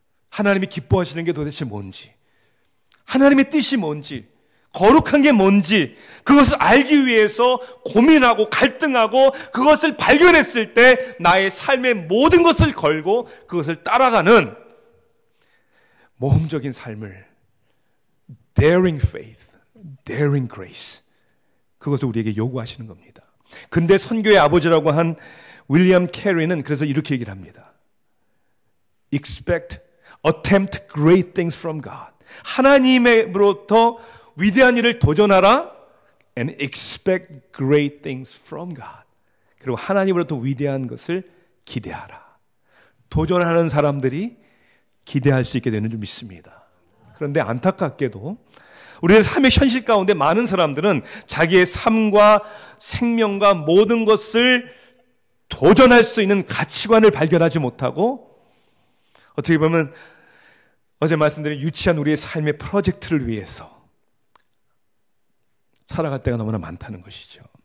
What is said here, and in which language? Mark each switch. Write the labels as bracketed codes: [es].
[ko] 하나님이 기뻐하시는 게 도대체 뭔지, 하나님의 뜻이 뭔지, 거룩한 게 뭔지, 그것을 알기 위해서 고민하고 갈등하고 그것을 발견했을 때 나의 삶의 모든 것을 걸고 그것을 따라가는 모험적인 삶을, [en] daring faith, daring grace, [ko] 그것을 우리에게 요구하시는 겁니다. 근데 선교의 아버지라고 한 윌리엄 캐리는 그래서 이렇게 얘기를 합니다. [en] Expect, attempt great things from God. [ko] 하나님으로부터 위대한 일을 도전하라. [en] And expect great things from God. [ko] 그리고 하나님으로부터 위대한 것을 기대하라. 도전하는 사람들이 기대할 수 있게 되는 줄 믿습니다. 그런데 안타깝게도 우리의 삶의 현실 가운데 많은 사람들은 자기의 삶과 생명과 모든 것을 도전할 수 있는 가치관을 발견하지 못하고 어떻게 보면 어제 말씀드린 유치한 우리의 삶의 프로젝트를 위해서 살아갈 때가 너무나 많다는 것이죠.